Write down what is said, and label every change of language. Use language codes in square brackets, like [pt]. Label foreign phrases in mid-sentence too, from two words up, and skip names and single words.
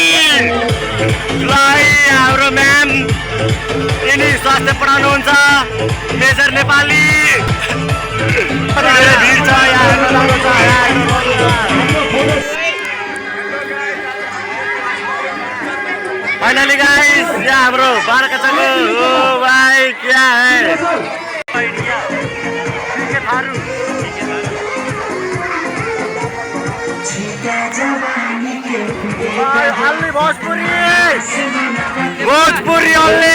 [ne] हाम्रो म्याम यिनी स्वास्थ्य पढाउनुहुन्छ, मेजर नेपाली। भिड छ यहाँ, हेर्न सक्नुहुन्छ। [en] finally guys, [ne] यहाँ हाम्रो बारका चको। [hi] ओ भाई क्या है only भोजपुरी only।